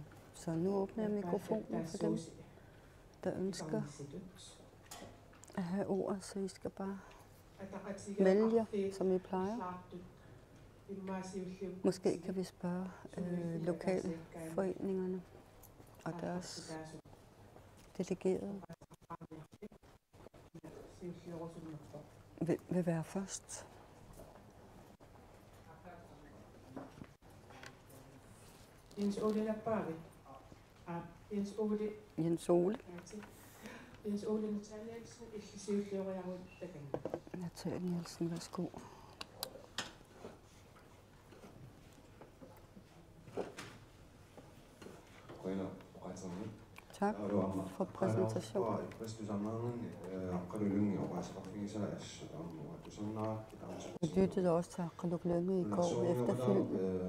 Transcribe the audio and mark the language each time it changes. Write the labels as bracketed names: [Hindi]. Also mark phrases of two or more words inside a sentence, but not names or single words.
[Danish] Så nu åbner jeg mikrofonen for dem, der ønsker at have ordet, så I skal bare melde jer, som I plejer. Måske kan vi spørge lokalforeningerne og deres delegerede. Vil være først. Jens Ole. Jens Ole. Jens Ole Natal Nielsen, Natal Nielsen, værsgo. Tak for præsentationen. Jeg lyttede også til Aqaluk Lynge i går efter filmen.